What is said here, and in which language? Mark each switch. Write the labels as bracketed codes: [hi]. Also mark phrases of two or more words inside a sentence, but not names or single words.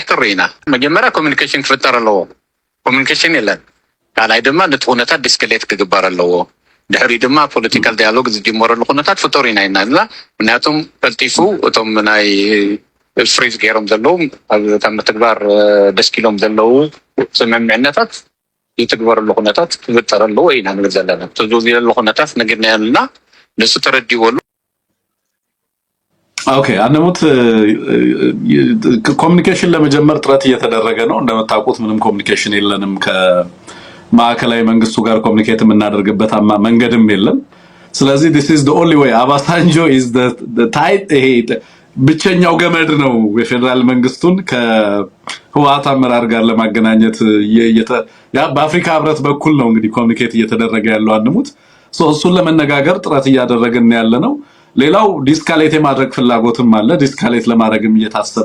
[ti] ትርኢና። መጀመርያ ኮሚኒኬሽን ክፍጠር ኣለዎ። ኮሚኒኬሽን የለን። ካልኣይ ድማ ነቲ ኩነታት ዲስክሌት ክግበር ኣለዎ። ድሕሪ ድማ [en] political dialogue [ti] ዝጅመረሉ ኩነታት ፍጡር ኢና ኢና ምክንያቱም ቀልጢፉ እቶም ናይ ፍሪዝ ገይሮም ዘለው ካብ ምትግባር ደስ ኢሎም ዘለው ስምምዕነታት ይትግበረሉ ኩነታት ክፍጠር ኣለዎ ኢና ንብል ዘለና። ተዘውዚለሉ ኩነታት ነግድናየልና ንሱ ተረዲዎሉ። [am] ኦኬ አንሙት ኮሚኒኬሽን ለመጀመር ጥረት እየተደረገ ነው። እንደምታውቁት ምንም ኮሚኒኬሽን የለንም ማዕከላዊ መንግስቱ ጋር ኮሚኒኬት የምናደርግበት መንገድም የለም። ስለዚህ [en] this is the only way [am] አባሳንጆ is [en] the tight [am] ብቸኛው ገመድ ነው የፌደራል መንግስቱን ከህወሓት አመራር ጋር ለማገናኘት በአፍሪካ ህብረት በኩል ነው እንግዲህ ኮሚኒኬት እየተደረገ ያለው። አንሙት እሱን ለመነጋገር ጥረት እያደረግን ያለ ነው። ሌላው ዲስካሌት የማድረግ ፍላጎትም አለ። ዲስካሌት ለማድረግም እየታሰበ